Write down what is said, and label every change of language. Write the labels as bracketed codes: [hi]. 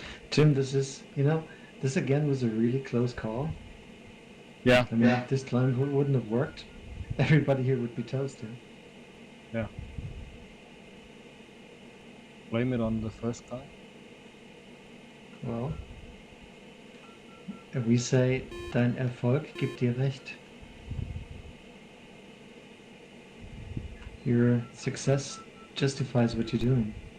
[en] Tim, this again was a really close call. Yeah. I mean, if this climb wouldn't have worked, everybody here would be toasted. Yeah. Blame it on the first guy. Well, we say, [de] dein Erfolg gibt dir recht. [en] Your success justifies what you're doing.